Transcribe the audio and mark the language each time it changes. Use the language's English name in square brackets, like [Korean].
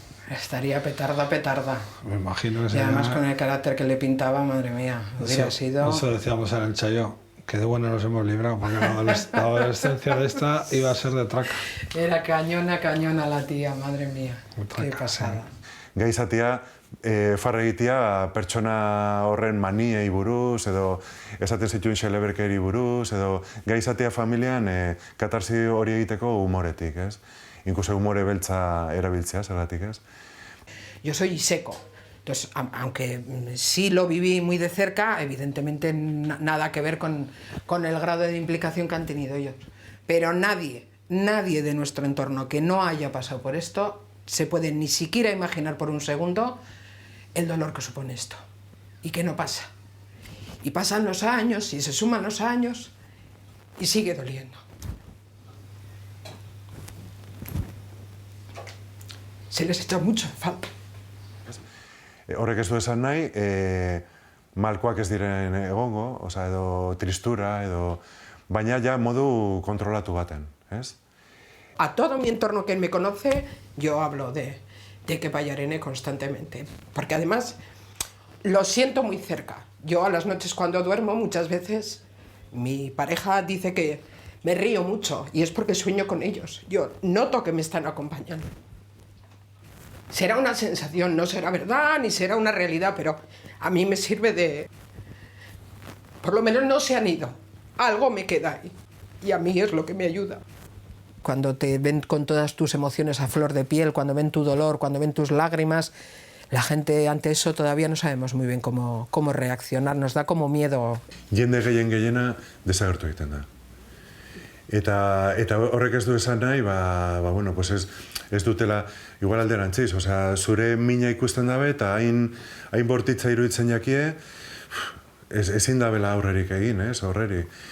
[Spanish] Estaría petarda. me imagino que Y sería... además con el carácter que le pintaba, madre mía, hubiera sido... Eso decíamos en el Chayó, que de bueno nos hemos librado, porque la adolescencia de esta iba a ser de traca. Era cañona la tía, madre mía. Qué Traca, pasada. [Basque] Gai izatea, farra egitea pertsona horren maniei buruz, edo esaten zituen xeleberkeri buruz, edo gai izatea familian katarsi hori egiteko humoretik, ez? Inkluso humore beltza erabiltzea, zergatik, ez? [Spanish] Yo soy seco. Entonces, aunque sí lo viví muy de cerca, evidentemente nada que ver con el grado de implicación que han tenido ellos. Pero nadie de nuestro entorno que no haya pasado por esto se puede ni siquiera imaginar por un segundo el dolor que supone esto. Y que no pasa. Y pasan los años, y se suman los años, y sigue doliendo. Se les echa mucho en falta. [Basque] Horrek ez du esan nahi, malkoak ez diren egongo, [Spanish] osea, [Basque] edo tristura, edo... baina ja modu kontrolatu baten, ez? [Spanish] A todo mi entorno que me conoce, yo hablo de que vaya Arene constantemente. Porque además lo siento muy cerca. Yo a las noches cuando duermo, muchas veces, mi pareja dice que me río mucho y es porque sueño con ellos. Yo noto que me están acompañando. Será una sensación, no será verdad ni será una realidad, pero a mí me sirve de... Por lo menos no se han ido. Algo me queda ahí. Y a mí es lo que me ayuda. Cuando te ven con todas tus emociones a flor de piel, cuando ven tu dolor, cuando ven tus lágrimas, la gente ante eso todavía no sabemos muy bien cómo reaccionar, nos da como miedo. [Basque] Jende gehiena desagertu egiten da. Eta horrek ez du esan nahi, [Spanish] bueno, pues [Basque] ez dutela, igual alderantziz, [Spanish] osea, [Basque] zure mina ikusten dabe eta hain bortitza iruditzen jakie, ezin dabela aurrerik egin, ez, horreri.